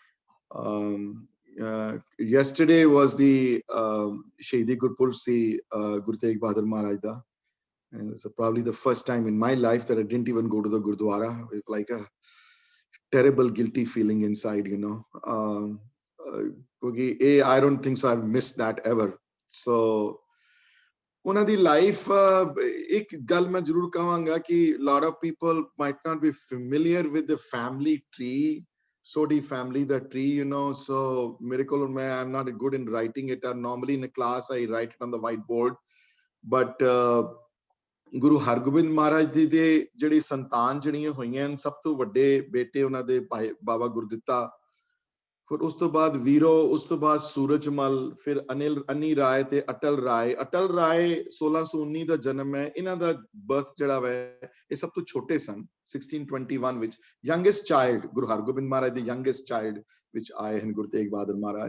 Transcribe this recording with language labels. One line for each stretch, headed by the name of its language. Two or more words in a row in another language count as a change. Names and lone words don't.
English: Yesterday was the
Punjabi: ਸ਼ਹੀਦੀ ਗੁਰਪੁਰਬ ਸੀ ਗੁਰੂ ਤੇਗ ਬਹਾਦਰ ਮਹਾਰਾਜ ਦਾ,
English: and it's probably the first time in my life that I didn't even go to the Gurdwara, with like a terrible guilty feeling inside, you know. I don't think so I've missed that ever. So
Punjabi: ਉਹਨਾਂ ਦੀ ਲਾਈਫ ਇੱਕ ਗੱਲ ਮੈਂ ਜ਼ਰੂਰ ਕਹਾਂਗਾ ਕਿ
English: lot of people might not be familiar with the family tree, Sodhi family, the tree, you know.
Punjabi: So ਮੇਰੇ ਕੋਲ ਮੈਂ
English: I'm not good in writing it. Normally in a class I write it on the whiteboard, but
Punjabi: ਗੁਰੂ ਹਰਗੋਬਿੰਦ ਮਹਾਰਾਜ ਜੀ ਦੇ ਜਿਹੜੀ ਸੰਤਾਨ ਜਿਹੜੀਆਂ ਹੋਈਆਂ ਹਨ, ਸਭ ਤੋਂ ਵੱਡੇ ਬੇਟੇ ਉਹਨਾਂ ਦੇ ਬਾਬਾ ਗੁਰਦਿੱਤਾ, ਫਿਰ ਉਸ ਤੋਂ ਬਾਅਦ ਵੀਰੋ, ਉਸ ਤੋਂ ਬਾਅਦ ਸੂਰਜਮਲ, ਫਿਰ ਅਨੀ ਰਾਏ ਤੇ ਅਟਲ ਰਾਏ। ਅਟਲ ਰਾਏ 1619 ਦਾ ਜਨਮ ਹੈ, ਇਹਨਾਂ ਦਾ ਬਰਥ ਜਿਹੜਾ ਵੈ ਇਹ ਸਭ ਤੋਂ ਛੋਟੇ ਸਨ 1621 ਵਿੱਚ,
English: youngest child,
Punjabi: ਗੁਰੂ ਹਰਗੋਬਿੰਦ ਮਹਾਰਾਜ ਦੇ
English: youngest child
Punjabi: ਵਿੱਚ ਆਏ ਹਨ ਗੁਰੂ ਤੇਗ ਬਹਾਦਰ ਮਹਾਰਾਜ।